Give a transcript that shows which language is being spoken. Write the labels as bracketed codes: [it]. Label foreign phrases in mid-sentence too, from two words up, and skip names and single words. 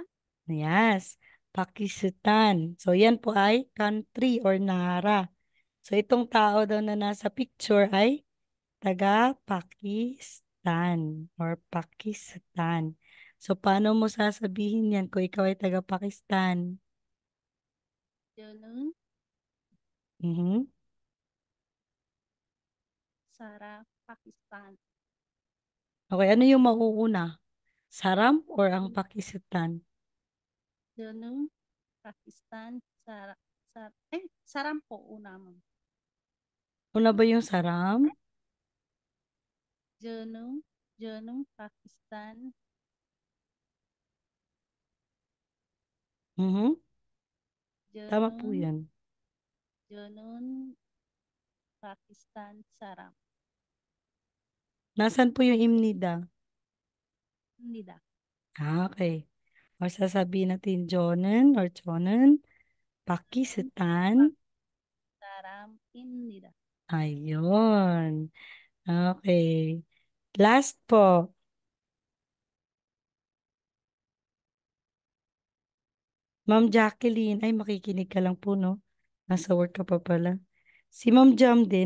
[en] Yes, Pakistan. [tl] So yan po ay country or nara. So itong tao daw na nasa picture ay taga Pakistan or Pakistan. So paano mo sasabihin yan kung ikaw ay taga Pakistan? [ko] 저는 Mhm. 살아 파키스탄. [tl] Okay, ano yung mauuna? Saram or ang Pakistan? [ko] 저는 파키스탄 사람 [tl] po una mo. Una ba yung saram? [ko] 저는 파키스탄 Mhm. [tl] Tama po [ko] 저는 [tl] yan. [ko] 저는 파키스탄 사람. [tl] Nasaan po yung imnida? [ko] 입니다. [tl] Okay. O sasabihin natin Jonen or Jonen, [ko] 저는 Pakistan. 사람입니다. [tl] Ayun. Okay. Last po. Ma'am Jacqueline. Ay, makikinig ka lang po, no? Nasa work ka pa pala. Si Ma'am Jam din.